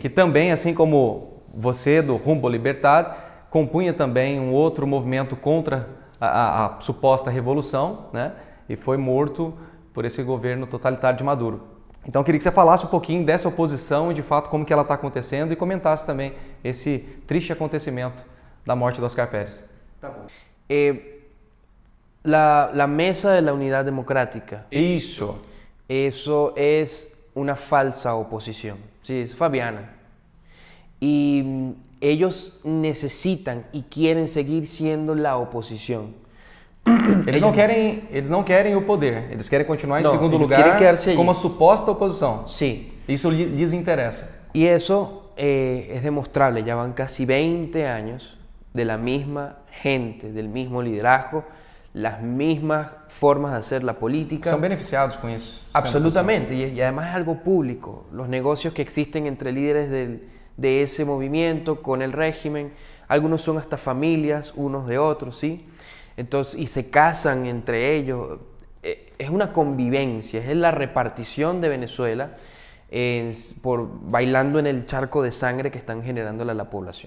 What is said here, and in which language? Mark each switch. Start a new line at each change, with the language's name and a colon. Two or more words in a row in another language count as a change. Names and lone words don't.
Portuguese: Que também, assim como você, do Rumbo Libertad, compunha também um outro movimento contra a suposta revolução, né, e foi morto por esse governo totalitário de Maduro. Então eu queria que você falasse um pouquinho dessa oposição e de fato como que ela está acontecendo e comentasse também esse triste acontecimento da morte do Oscar Pérez. Tá bom.
Spanish: La Mesa de la Unidad Democrática. Eso es una falsa oposición. Sí, es Fabiana. Y ellos necesitan y quieren seguir siendo la oposición.
Portuguese: Eles não querem o poder, eles querem continuar em segundo lugar como a suposta oposição.
Spanish: Sí.
Portuguese: Isso lhes interesa.
Spanish: Y eso es demostrable, ya van casi 20 años de la misma gente, del mismo liderazgo, las mismas formas de hacer la política.
Portuguese: São beneficiados com isso.
Spanish: Absolutamente, y además es algo público, los negocios que existen entre líderes de ese movimiento con el régimen, algunos son hasta familias unos de otros, ¿sí? Entonces, y se casan entre ellos. es una convivencia, es la repartición de Venezuela bailando en el charco de sangre que están generando la población.